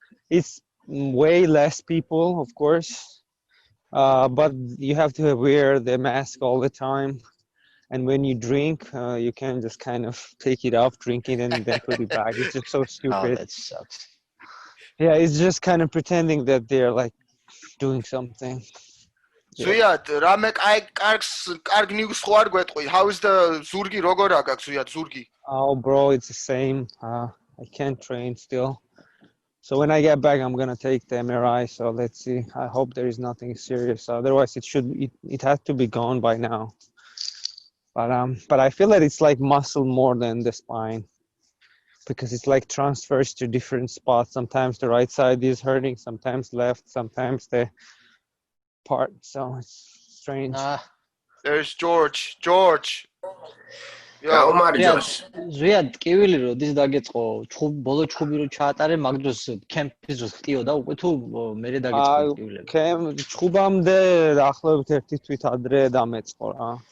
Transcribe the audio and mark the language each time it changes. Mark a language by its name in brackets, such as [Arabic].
[English] it's way less people, of course. But you have to wear the mask all the time. And when you drink, you can just kind of take it off, drink it, and then put it back. It's just so stupid. Oh, that sucks. Yeah, it's just kind of pretending that they're like doing something. [Georgian] Zviad, რამე კარგ news ხო არ გვეტყვი? [English] How is the [Georgian] ზურგი როგორ აგაქვს Zviad ზურგი? [English] Oh, bro, it's the same. I can't train still. So when I get back, I'm gonna take the MRI. So let's see. I hope there is nothing serious. Otherwise, it has to be gone by now. But I feel that it's like muscle more than the spine, because it's like transfers to different spots. Sometimes the right side is hurting, sometimes left, sometimes the part. So it's strange. There's George. [Georgian] Zviad, კივილი როდის დაგეწყო? ბოლო ჩხუბი რო ჩაატარე, მაგ დროს კემპის დროს ხტიოდა უკვე თუ მერე დაგეწყო კივილები? ჩხუბამდე ახლობით ერთი თვით ადრე დამეწყო რა.